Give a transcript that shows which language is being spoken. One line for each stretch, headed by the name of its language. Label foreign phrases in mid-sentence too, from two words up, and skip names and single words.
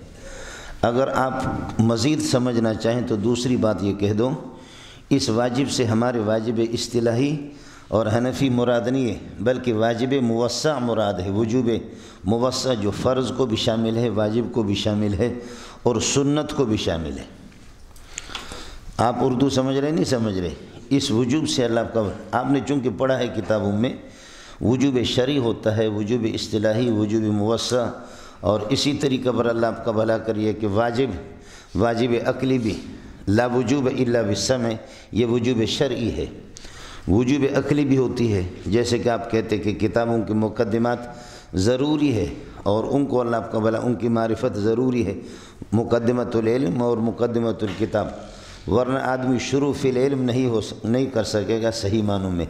Urdu: اگر آپ مزید سمجھنا چاہیں تو دوسری بات یہ کہہ دو، اس واجب سے ہمارے واجب اصطلاحی اور حنفی مراد نہیں ہے، بلکہ واجب موسع مراد ہے۔ وجوب موسع جو فرض کو بھی شامل ہے، واجب کو بھی شامل ہے اور سنت کو بھی شامل ہے۔ آپ اردو سمجھ رہے نہیں سمجھ رہے؟ اس وجوب سے اللہ کا، آپ نے چونکہ پڑھا ہے کتابوں میں وجوب شرعی ہوتا ہے، وجوب اصطلاحی، وجوب موسع، اور اسی طریقہ پر اللہ آپ کا بھلا کریے کہ واجب عقلی بھی
Arabic: لا وجوب الا بالسمع،
Urdu: یہ وجوب شرعی ہے۔ وجوب عقلی بھی ہوتی ہے، جیسے کہ آپ کہتے کہ کتابوں کے مقدمات ضروری ہے اور ان کو اللہ آپ کا بھلا ان کی معرفت ضروری ہے،
Arabic: مقدمۃ العلم
Urdu: اور
Arabic: مقدمۃ الکتاب،
Urdu: ورنہ آدمی شروع
Arabic: فی العلم
Urdu: نہیں کر سکے گا صحیح معنوں میں۔